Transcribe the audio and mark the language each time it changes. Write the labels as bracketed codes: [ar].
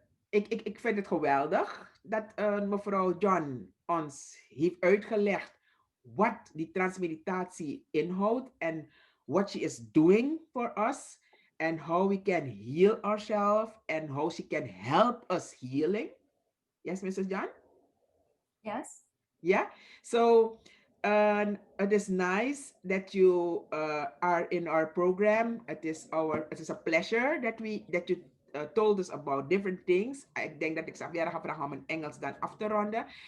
[nl] Ik vind het geweldig dat mevrouw John ons heeft uitgelegd wat die transmeditatie inhoudt [en] en what she is doing for us and how we can heal ourselves and how she can help us healing. Yes, Mrs. John? Yes. Yeah. So it is nice that you are in our program. It is a pleasure that you told us about different things. [nl] Ik denk dat ik Xaviera ga vragen om in Engels dan af te ronden.